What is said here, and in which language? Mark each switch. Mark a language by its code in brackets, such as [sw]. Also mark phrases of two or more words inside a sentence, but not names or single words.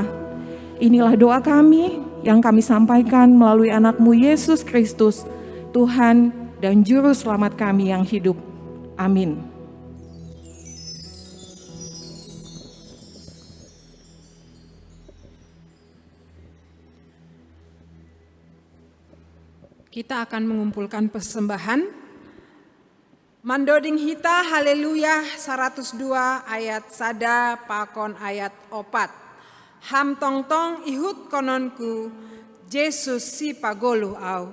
[id] Inilah doa kami yang kami sampaikan melalui anak-Mu Yesus Kristus, Tuhan dan Juru Selamat kami yang hidup. Amin. Kita akan mengumpulkan persembahan. [bts] Mandoding hita haleluya 102 ayat sada pakon ayat 4. Ham tong tong ihut kononku Yesus si pagolu au.